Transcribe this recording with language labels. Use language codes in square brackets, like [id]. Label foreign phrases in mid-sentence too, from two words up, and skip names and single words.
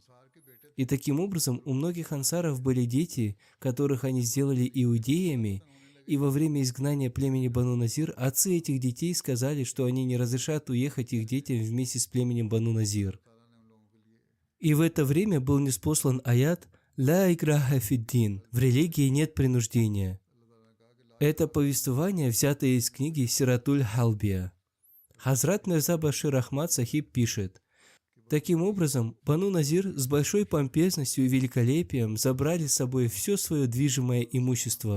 [ru] И таким образом у многих ансаров были дети, которых они сделали иудеями, и во время изгнания племени Бану Назир отцы этих детей сказали, что они не разрешат уехать их детям вместе с племенем Бану Назир. И в это время был ниспослан аят [ar] «لا إكراه في الدين» – [ru] «В религии нет принуждения». Это повествование, взятое из книги Сиратуль Халбия. Хазрат Мирза Башир Ахмад Сахиб пишет: таким образом, Бану Назир с большой помпезностью и великолепием забрали с собой все свое движимое имущество.